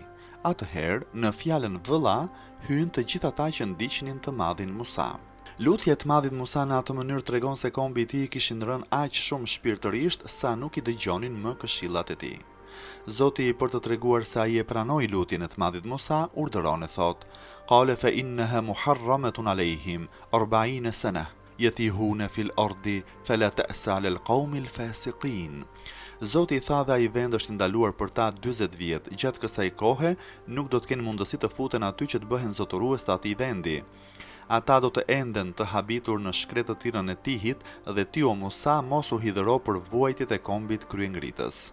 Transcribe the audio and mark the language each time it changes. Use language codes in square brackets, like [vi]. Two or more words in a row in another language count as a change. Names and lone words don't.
[sq] Atëherë, në fjalën vëlla, hynë të gjithë ata që ndiqnin të madhin Musa. Lutja e të madhit Musa në atë mënyrë tregon se kombi i tij kishin rënë aq shumë shpirtërisht sa nuk i dëgjonin më këshillat e tij. Zoti, për të treguar se ai e pranoi lutjen e të madhit Musa, urdhëron e thot: [ar] قال فإنها محرمة عليهم أربعين سنة يتيهون في الأرض فلا تأس للقوم الفاسقين. [sq] Zoti i tha dhe ai vend është ndaluar për ta 40 vjet. Gjatë kësaj kohe nuk do të kenë mundësi të futen aty që të bëhen zotërues të atij vendi. Ata do të enden të habitur në shkretë të tira në Tihit dhe ti o Musa mos u hidhëro për vuajtjet e kombit kryengritës.